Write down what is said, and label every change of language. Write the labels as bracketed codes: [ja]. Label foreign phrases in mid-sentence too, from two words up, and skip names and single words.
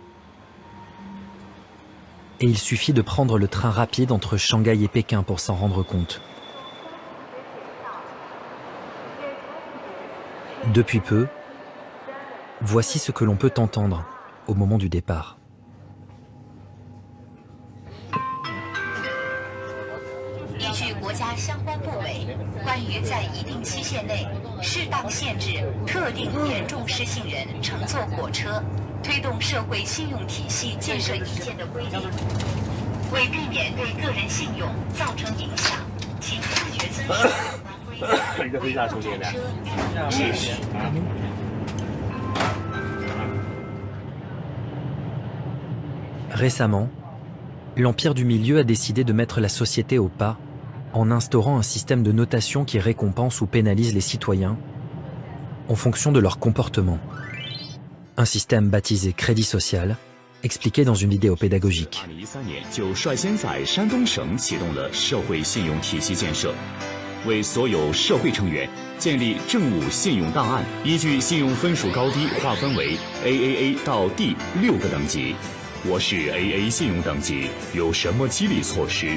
[fr] Et il suffit de prendre le train rapide entre Shanghai et Pékin pour s'en rendre compte. Depuis peu, voici ce que l'on peut entendre au moment du départ. [zh] 依据国家相关部委关于在一定期限内适当限制特定严重失信人乘坐火车、推动社会信用体系建设意见的规定，为避免对个人信用造成影响，请自觉遵守有关规定，乘车秩序。 [fr] Récemment, l'Empire du Milieu a décidé de mettre la société au pas en instaurant un système de notation qui récompense ou pénalise les citoyens en fonction de leur comportement. Un système baptisé crédit social, expliqué dans une vidéo pédagogique. [zh] 2013 年就率先在山东省启动了社会信用体系建设，为所有社会成员建立政务信用档案，依据信用分数高低划分为 AAA 到 D 6个等级。我是 AA 信用等级，有什么激励措施？